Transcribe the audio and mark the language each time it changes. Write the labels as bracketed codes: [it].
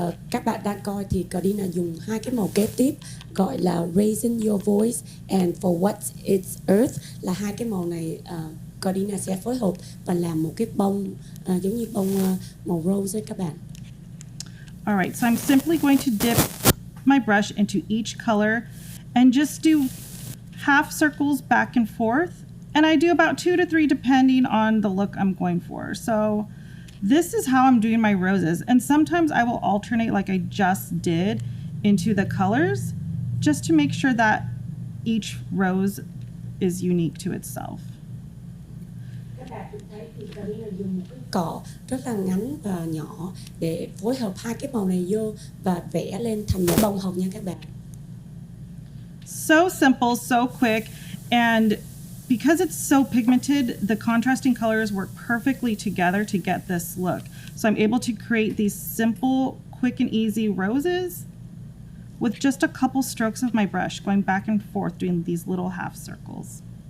[vi] Các bạn đang coi thì Cordina dùng 2 cái màu kế tiếp gọi là Raising Your Voice and For What It's Earth, là 2 cái màu này Cordina sẽ phối hợp và làm một cái bông giống như bông màu rose ấy các bạn. [en] All right, so I'm simply going to dip my brush into each color and just do half circles back and forth. And I do about 2 to 3 depending on the look I'm going for. So this is how I'm doing my roses. And sometimes I will alternate like I just did into the colors just to make sure that each rose is unique to itself. [vi] Các bạn thấy thì Cordina dùng một cái cọ rất là ngắn và nhỏ để phối hợp 2 cái màu này vô và vẽ lên thành một bông hồng nha các bạn. [en] So simple, so quick, and because it's so pigmented, the contrasting colors work perfectly together to get this look. So I'm able to create these simple, quick and easy roses with just a couple strokes of my brush, going back and forth, doing these little half circles.